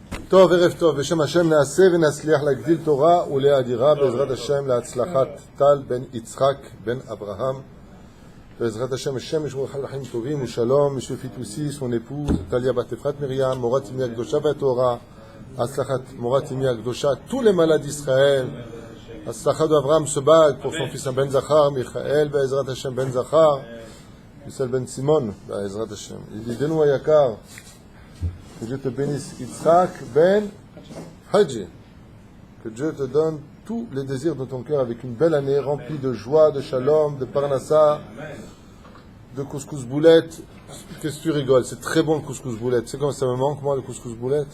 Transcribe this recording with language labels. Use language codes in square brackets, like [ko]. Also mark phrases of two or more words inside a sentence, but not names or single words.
[he] טוב, ערב טוב, בשם השם נעשה ונצליח להגדיל תורה ולהאדירה בעזרת השם להצלחת טל בן יצחק בן אברהם. בעזרת השם ישמור חיים טובים ושלום, monsieur Fitoussi, [fr] son épouse, [he] Talia בת אפרת מרים, מורת אמי הקדושה והתורה, הצלחת מורת אמי הקדושה, [fr] tous les malades d'Israël, [he] הצלחת אברהם סבג, [fr] pour son fils [he] בן זכר, מיכאל בעזרת השם בן זכר, מיסל בן סימון בעזרת השם. ידידנו היקר, [fr] que Dieu te bénisse, Yitzhak ben Hadji. Que Dieu te donne tous les désirs de ton cœur avec une belle année remplie de joie, de shalom, de parnassa, de couscous boulette. Qu'est-ce que tu rigoles? C'est très bon le couscous boulette. C'est comme ça me manque, moi, le couscous boulette.